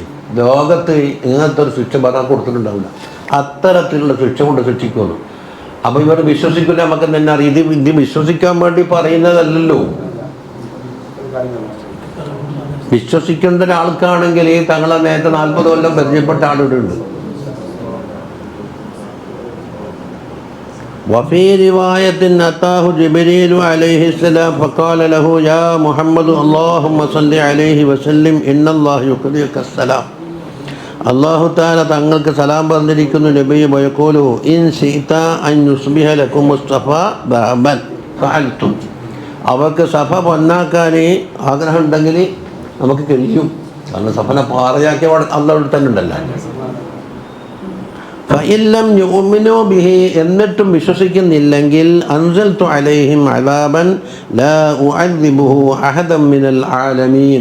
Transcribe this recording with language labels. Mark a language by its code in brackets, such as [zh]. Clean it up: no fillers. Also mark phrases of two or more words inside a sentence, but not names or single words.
[ml] ലോകത്ത് ഇങ്ങനത്തെ ഒരു ശിക്ഷ പറയാൻ കൊടുത്തിട്ടുണ്ടാവില്ല. അത്തരത്തിലുള്ള ശിക്ഷ കൊണ്ട് ശിക്ഷിക്കുന്നു. അപ്പോൾ ഇവർ വിശ്വസിക്കില്ല. നമുക്ക് തന്നെ അറിയാം, ഇത് വിശ്വസിക്കാൻ വേണ്ടി പറയുന്നതല്ലല്ലോ. വിശ്വസിക്കേണ്ട ഒരാൾക്കാണെങ്കിൽ ഈ തങ്ങളെ നേരത്തെ 40 കൊല്ലം പരിചയപ്പെട്ട ആളുകളുണ്ട്. [ar] وفي رواية أتاه جبريل عليه السلام فقال له يا محمد اللهم صل عليه وسلم إن الله يقرئك السلام. الله تعالى [ml] തങ്ങൾക്ക് സലാം പറഞ്ഞിരിക്കുന്നു നബിയെ. [ar] ويقول إن شئت أن يصبح لكم مصطفى ذهبا فعلت. [ml] അവർക്ക് സഫ പൊന്നാക്കാൻ ആഗ്രഹം ഉണ്ടെങ്കിൽ നമുക്ക് കഴിയും. കാരണം സഫനെ പാറയാക്കിയ അള്ളാഹു തന്നെ ഉണ്ടല്ലോ. [ar] فإن لم يؤمنوا به, [ml] എന്നിട്ടും വിശ്വസിക്കുന്നില്ലെങ്കിൽ [ar] أنزلت عليهم عذابا لا أعذبه أحدا من العالمين.